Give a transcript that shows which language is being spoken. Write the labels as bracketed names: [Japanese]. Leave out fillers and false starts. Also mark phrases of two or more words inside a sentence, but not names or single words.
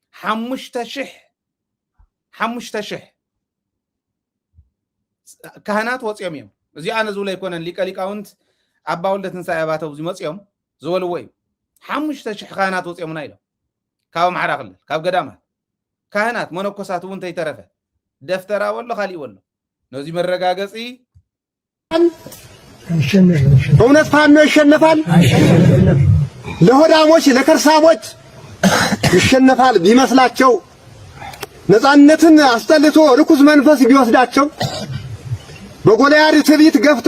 [Tigrinya] 5,000 ካህናት ወፂኦም እዮም እዚ ኣነ ዝብሎ ኣይኮነን ሊቀ ሊቃውንት ኣባ ወልደ ትንሳኤ ኣባተው ዝመፅኦም ዝበልዎ እዩ 5,000 ካህናት ወፂኦምና ኢሎም ካብ ኣምሓራ ክልል ካብ ገዳማት ካህናት መነኮሳት እውን ተይተረፈ ደፍተራ ወሎ ካሊእ ወሎ ነዚ መረጋገፂ [Amharic] እውነት ፋኖ ይሸነፋል ለሆዳሞች ለከርሳሞች ይሸነፋል ቢመስላቸው ነፃነትን አስጠልቶ ርኩስ መንፈስ ቢወስዳቸው በጎልያድ ትዕቢት ገፍቶ